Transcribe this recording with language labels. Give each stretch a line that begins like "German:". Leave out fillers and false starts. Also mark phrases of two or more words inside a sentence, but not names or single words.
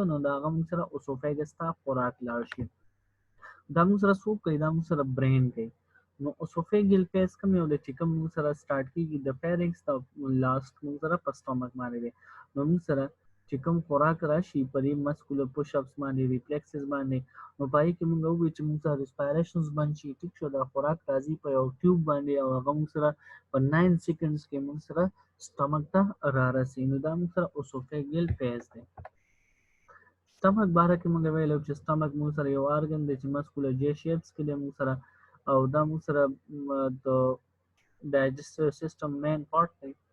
Pashto: نو د هغه موږ سره اسوفیګس ته خوراک لاړ شي. دا موږ سره څوک کوي؟ دا موږ سره برین کوي. نو
English: esophageal phase
Pashto: کوم یو دی چې کوم موږ سره سټارټ کېږي د pharynx ته لاست موږ سره په stomach باندې دی. نو موږ سره چې کوم خوراک راشي په دې
English: muscular push ups
Pashto: باندې ریفلیکسز باندې نو په هغې کې موږ ووایو چې موږ سره ریسپایریشنز بند شي. ټیک شو؟ دا خوراک راځي په یو ټیوب باندې او هغه موږ سره په 9 سیکنډز کې موږ سره stomach ته رارسي. نو دا موږ سره
English: esophageal phase
Pashto: دی. stomach باره کې موږ ویلو چې stomach موږ سره یو organ دی چې
English: muscular J shapes
Pashto: کې دی موږ سره، او دا موږ سره د
English: digestive system main part
Pashto: دی.